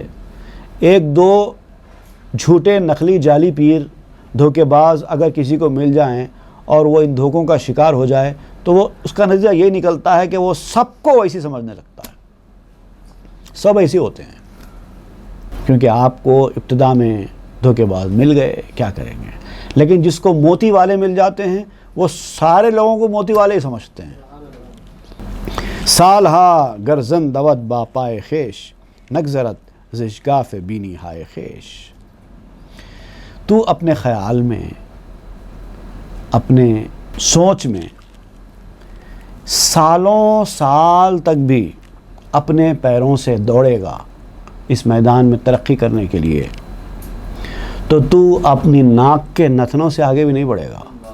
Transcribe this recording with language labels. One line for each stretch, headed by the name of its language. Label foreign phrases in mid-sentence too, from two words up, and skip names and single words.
Urdu: ایک دو جھوٹے نقلی جعلی پیر دھوکے باز اگر کسی کو مل جائیں اور وہ ان دھوکوں کا شکار ہو جائے تو وہ اس کا نتیجہ یہ نکلتا ہے کہ وہ سب کو ویسی سمجھنے لگتا ہے، سب ایسے ہوتے ہیں، کیونکہ آپ کو ابتدا میں دھوکے باز مل گئے، کیا کریں گے۔ لیکن جس کو موتی والے مل جاتے ہیں وہ سارے لوگوں کو موتی والے ہی سمجھتے ہیں۔
Persian: سالہا گرزن دود با پائے خیش، نگذرت زشگاف بینی ہائے خیش۔
Urdu: تو اپنے خیال میں، اپنے سوچ میں سالوں سال تک بھی اپنے پیروں سے دوڑے گا اس میدان میں ترقی کرنے کے لیے، تو تو اپنی ناک کے نتنوں سے آگے بھی نہیں بڑھے گا۔